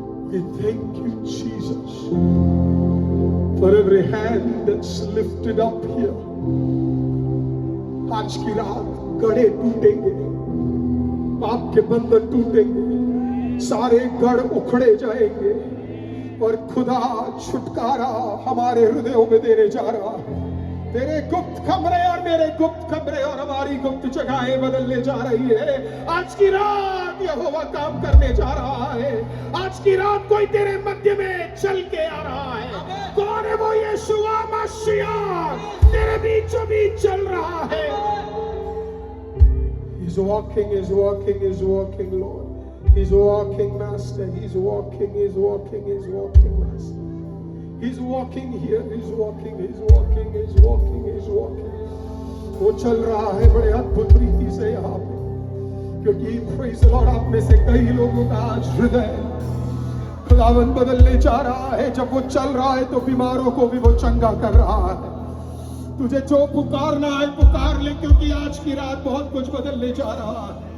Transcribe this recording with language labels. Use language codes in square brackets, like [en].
[en] We thank you, Jesus, for every hand that's lifted up here. [hi] आज की रात गढ़े टूटेंगे, पाप के बंधन टूटेंगे, सारे गढ़ उखड़े जाएंगे और खुदा छुटकारा हमारे हृदयों में देने जा रहा है। तेरे गुप्त कमरे और मेरे गुप्त कमरे और हमारी गुप्त जगहें बदलने जा रही है। आज की रात यहोवा काम करने जा रहा है। आज की रात कोई तेरे मध्य में चल के आ रहा है। कौन है वो? यीशुआ मसीह तेरे बीचों बीच चल रहा है। [en] He's walking, he's walking, he's walking, Lord. He's walking, Master. He's walking, he's walking, he's walking, Master. He's walking here, he's walking, he's walking, he's walking, he's walking. [hi] वो चल रहा है बड़े अद्भुत रीति से यहाँ पे, क्योंकि [en] praise the Lord, [hi] आप में से कई लोगों का आज हृदय खुदावन बदलने जा रहा है। जब वो चल रहा है तो बीमारों को भी वो चंगा कर रहा है। तुझे जो पुकारना है पुकार ले, क्योंकि आज की रात बहुत कुछ बदलने जा रहा है।